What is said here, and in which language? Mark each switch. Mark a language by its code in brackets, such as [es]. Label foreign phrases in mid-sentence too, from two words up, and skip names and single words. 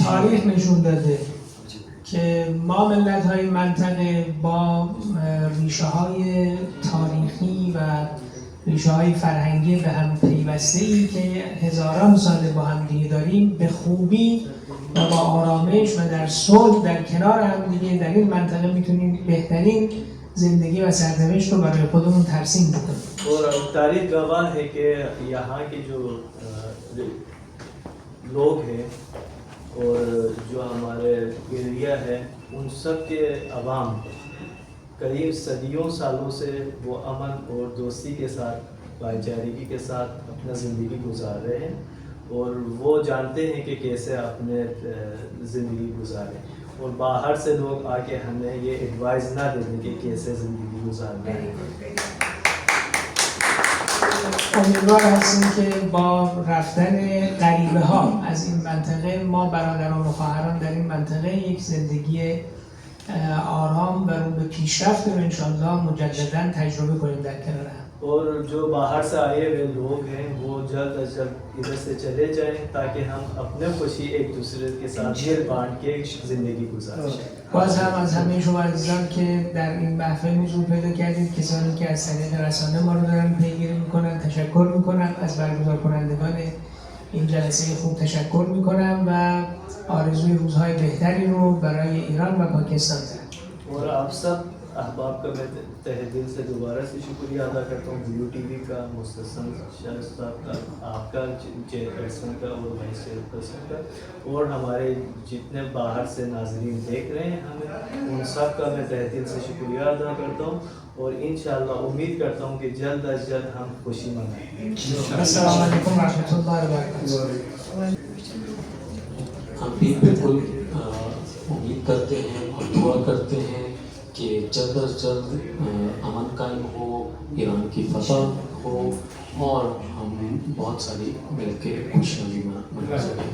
[fa] تاریخ نشون داده که ما ملت‌های منطقه با ریشه‌های تاریخی و ریشه‌های فرهنگی به هم پیوسته‌ای که هزاران ساله با هم دیگه داریم به خوبی و با آرامش و در صلح در کنار هم دیگه در این منطقه میتونیم بهترین زندگی و سرنوشت رو برای خودمون ترسیم بکنیم. [hi] और तारीख गवाह है कि यहाँ के जो लोग हैं और जो हमारे एरिया है उन सब के अवाम करीब सदियों सालों से वो अमन और दोस्ती के साथ, भाईचारगी के साथ अपना ज़िंदगी गुजार रहे हैं और वो जानते हैं कि कैसे अपने ज़िंदगी गुजारें। और बाहर से लोग आके हमें ये एडवाइस ना देने कि कैसे ज़िंदगी गुजारना है। [fa] امیدوار هستیم که با رفتن غریبه ها از این منطقه ما برادران و خواهران در این منطقه یک زندگی آرام و رو به پیشرفت رو انشاءالله مجددا تجربه کنیم در کنار هم. [hi] और जो बाहर से आए हुए लोग हैं वो जल्द अज जल्द इधर से चले जाएं ताकि हम अपने खुशी एक दूसरे के साथ मिल बांट के ज़िंदगी गुजारें। [fa] باز هم از همه شما عزیزان که در این محفل حضور پیدا کردید، کسانی که از طریق رسانه ما رو دارن پیگیری میکنن تشکر میکنم، از برگزار کنندگان این جلسه خوب تشکر میکنم و آرزوی روزهای بهتری رو برای ایران و پاکستان دارم. [hi] और आप सब अहबाब का मैं तहे दिल से दोबारा से शुक्रिया अदा करता हूँ ब्लू टीवी का, मुस्तसन शाह साहब का, आपका चेयरपर्सन का और वाइस चेयरपर्सन का और हमारे जितने बाहर से नाजरीन देख रहे हैं हमें उन सब का मैं तहे दिल से शुक्रिया अदा करता हूँ और इंशाल्लाह उम्मीद करता हूँ कि जल्द अज जल्द हम खुशी मनाएं। [ar] السلام عليكم ورحمة الله وبركاته. [hi] हम भी बिल्कुल उम्मीद करते हैं और दुआ करते हैं कि जल्द अज जल्द अमन कायम हो, ईरान की फतह हो और हम बहुत सारी मिलकर खुशियाँ भी मना सकें।